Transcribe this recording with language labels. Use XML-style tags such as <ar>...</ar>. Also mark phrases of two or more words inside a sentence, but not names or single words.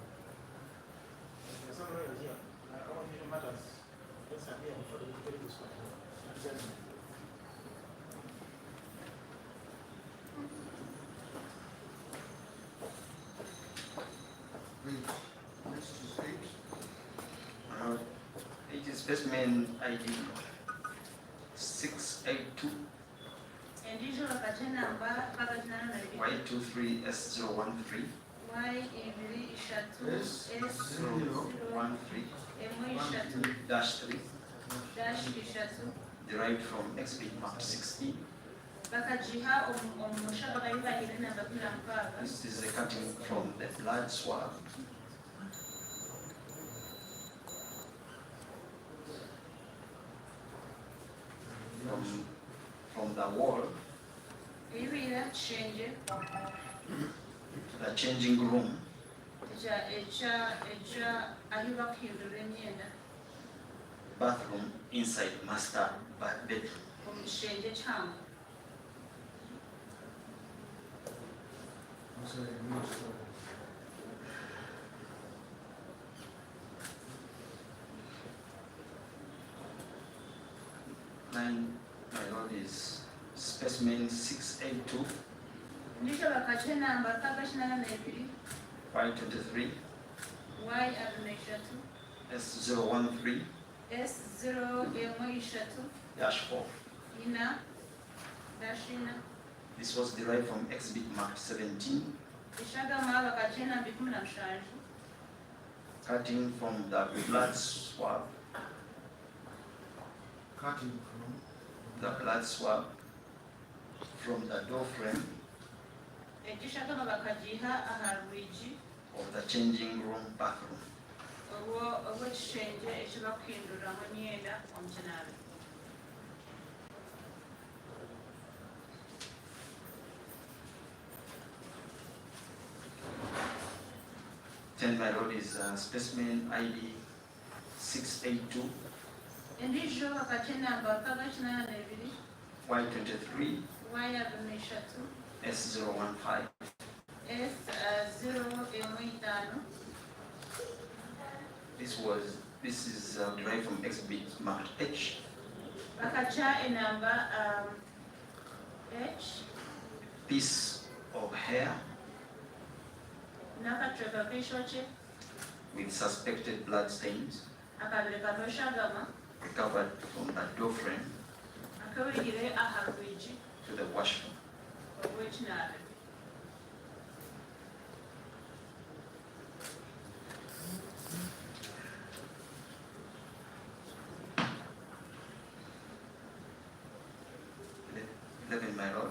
<en>Please, next is eight. It is specimen ID 682</en> <nyn>Endijo bakagiha enamba bakaginana na ibiri</nyn> <en>Y23S013 Y23 013 S013 -3 derived from exhibit mark 16.</en> <nyn>bakagiha omushaho bayibahire enamba 16.</nyn> <en>This is a cutting from the blood swab from the wall</en> <nyn>Eyibihire aha kishengye</nyn> <en>to the changing room</en> <nyn>ahi bakuhindurira emyenda</nyn> <en>bathroom inside master bedroom.</en> <nyn>omu kishengye kyange.</nyn> <en>I'll say next. Line, my lord, is specimen 682</en> <nyn>Endijo bakagiha enamba 82</nyn> <en>Y23 Y23 S013 S013 -4.</en> <nyn>ina-4.</nyn> <en>This was derived from exhibit mark 17,</en> <nyn>Eshagama bakagiha enamba 17</nyn> <en>cutting from the blood swab, Cutting from from the door frame</en> <nyn>ekishagama bakagiha aha rwigi</nyn> <en>of the changing room bathroom.</en> <nyn>obw'ekishengye eki bakuhinduriramu emyenda omu kinaabiro.</nyn> <en>Then my lord is specimen ID 682</en> <nyn>Endijo bakagiha enamba 82</nyn> <en>Y23 Y23 S015. S015 This is derived from exhibit marked H,</en> <nyn>bakagiha enamba H</nyn> <en>piece of hair</en> <nyn>n'akacweka k'eishokye</nyn> <en>with suspected blood stains</en> <nyn>akabiri kariho eshagama</nyn> <en>recovered from the door frame</en> <nyn>akabihire aha rwigi</nyn> <en>to the washroom.</en> <nyn>obw'ekinaabiro.</nyn> <en>Eleven, my lord.</en>